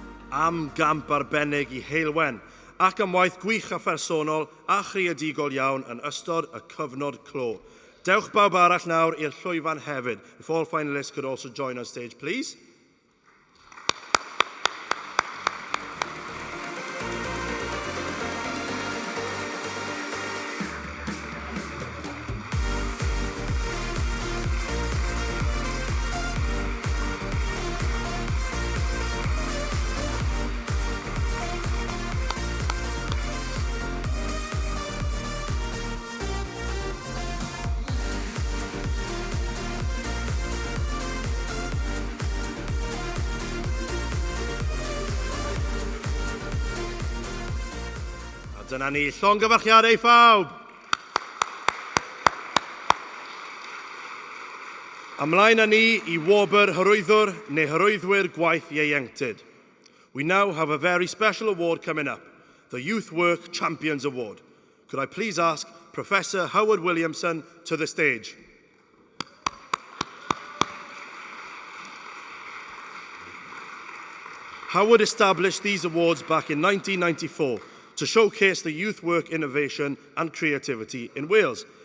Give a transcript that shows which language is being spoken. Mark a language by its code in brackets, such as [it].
[cy] Am gamp arbennig i Heulwen, ac am waith gwych a phersonol a chreadigol iawn yn ystod y cyfnod clo. Dewch bawb arall nawr i'r llwyfan hefyd. [en] If all finalists could also join on stage, please. [cy] Dyna ni, llongyfarchiadau phawb. Ymlaen â ni I wobr hyrwyddwr neu hyrwyddwyr Gwaith Ieuenctid. [en] We now have a very special award coming up, the Youth Work Champions Award. Could I please ask Professor Howard Williamson to the stage? Howard established these awards back in 1994 to showcase the youth work innovation and creativity in Wales.